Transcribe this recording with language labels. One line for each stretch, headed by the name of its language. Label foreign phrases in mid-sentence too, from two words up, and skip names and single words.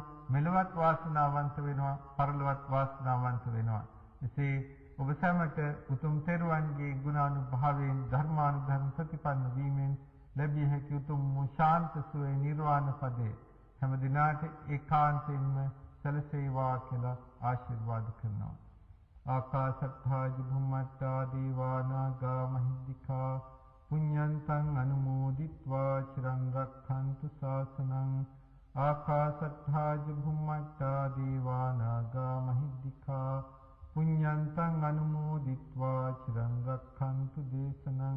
Sinhala: මෙලොවත් වාසනාවන්ත වෙනවා, පරලොවත් වාසනාවන්ත වෙනවා. එසේ ඔබ සැමට උතුම් තෙරුවන්ගේ ගුණානුභාවයෙන් ධර්මානුධර්ම ප්‍රතිපන්න වීමෙන් ලැබිය හැකි උතුම් ශාන්ත සුවය නිර්වාණ පදයේ හැම දිනාට ඒකාන්තයෙන්ම සැලසේවා කියලා ආශිර්වාද කරනවා.
Pali: ආකාශත්ථා ජුම්මත්තා දීවානාගා මහිද්దికා පුඤ්ඤන්තං අනුමෝදිත්වා චිරං රක්ඛන්තු ශාසනං. ආකාශත්ථා ජුම්මත්තා දීවානාගා මහිද්దికා පුඤ්ඤන්තං අනුමෝදිත්වා චිරං රක්ඛන්තු දේශනං.